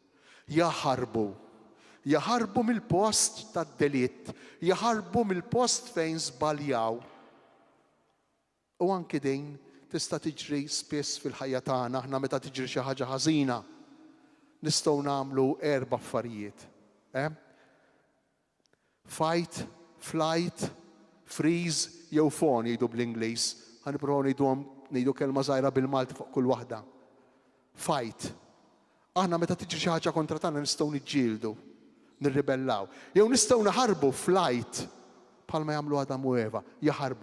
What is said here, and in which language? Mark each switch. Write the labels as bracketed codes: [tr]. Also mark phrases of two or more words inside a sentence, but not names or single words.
[mt] Jaħarbu mill-post tad-delitt, jaħarbu mill-post fejn żbaljaw. U anke din tista' tiġri spiss fil-ħajja tagħna, aħna meta tiġri xi ħaġa ħażina nistgħu nagħmlu 4 affarijiet. [en] Fight, flight, freeze jew fawn [mt] jgħidu bl-Ingliż. Ħanipprovaw ngħidu kelma żgħira bil-Malti fuq kull waħda. Fight. Aħna meta tiġi xi ħaġa kontra tagħna nistgħu niġġieldu, nirribellaw. Jew nistgħu naħarbu flight bħalma jagħmlu Adam u Eva, jaħarbu.